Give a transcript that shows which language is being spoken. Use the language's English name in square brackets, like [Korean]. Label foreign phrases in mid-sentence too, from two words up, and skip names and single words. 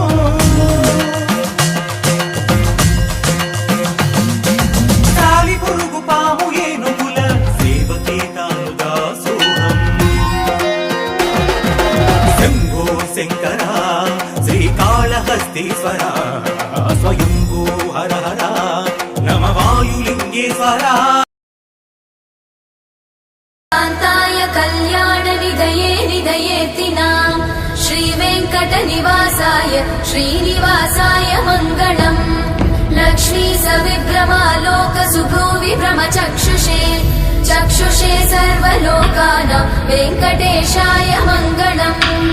[Telugu] కాలి పురుగు పాము ఏనుగుల సేవకే తాను దాసోహం శంభో శంకర శ్రీకాళహస్తీశ్వర స్వయంభూ హర హర నమ వాయులింగేశ్వర. [Sanskrit] कान्ताय कल्याण निधये निधयेतिनां श्रीवेङ्कट निवासाय श्रीनिवासाय मङ्गलम् लक्ष्मी सविभ्रमालोक सुभ्रूविभ्रम चक्षुषे चक्षुषे सर्वलोकानां वेङ्कटेशाय मङ्गलम्